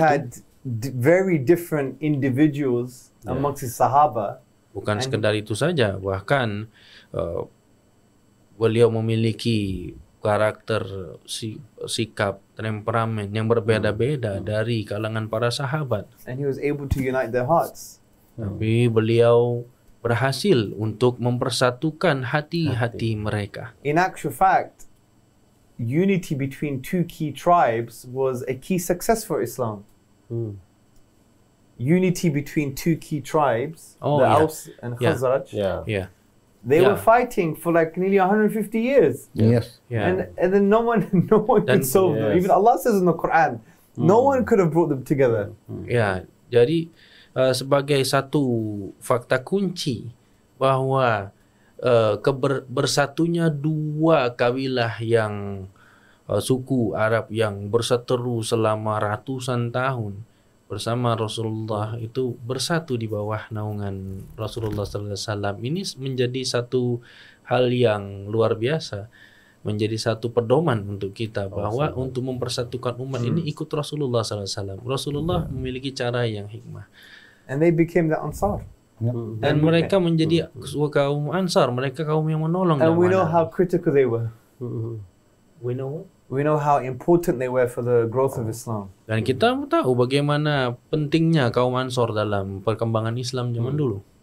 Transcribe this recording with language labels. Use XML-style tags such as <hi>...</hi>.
<en>had very different individuals amongst his Sahaba.</en> <id>Bukan sekedar itu saja, bahkan beliau memiliki karakter, sikap, temperamen yang berbeda-beda dari kalangan para sahabat.</id> <en>And he was able to unite their hearts.</en> <id>Tapi beliau berhasil untuk mempersatukan hati-hati mereka.</id> <en>In actual fact, unity between two key tribes was a key success for Islam. Unity between two key tribes, the Aus and Khazraj. They were fighting for like nearly 150 years. Yes. And then no one could solve them. Even Allah says in the Quran, no one could have brought them together.</en> <id>Ya, jadi sebagai satu fakta kunci bahwa bersatunya dua kabilah yang suku Arab yang berseteru selama ratusan tahun bersama Rasulullah itu bersatu di bawah naungan Rasulullah SAW. Ini menjadi satu hal yang luar biasa, menjadi satu pedoman untuk kita bahwa untuk mempersatukan umat ini ikut Rasulullah SAW. Rasulullah memiliki cara yang hikmah.</id> <en>And they became the Ansar.</en> <id>Dan mereka menjadi kaum Ansar, mereka kaum yang menolong.</id> <en>And we know how critical they were. We know how important they were for the growth of Islam.</en> <id>Dan kita tahu bagaimana pentingnya kaum Ansar dalam perkembangan Islam zaman dulu.</id>